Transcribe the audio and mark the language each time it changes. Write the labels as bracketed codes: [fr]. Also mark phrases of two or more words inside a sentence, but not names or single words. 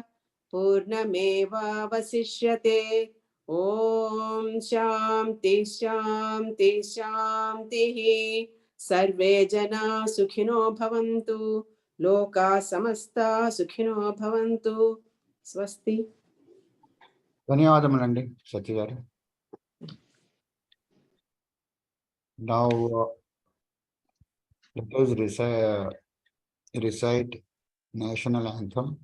[sa] पूर्णमेवावशिष्यते ॐ शान्ति शान्ति शान्तिः सर्वे जना सुखिनो भवन्तु लोका समस्ता सुखिनो भवन्तु स्वस्ति. [te] ధన్యవాదములండి సత్య గారు. [en] Now let us recite national anthem.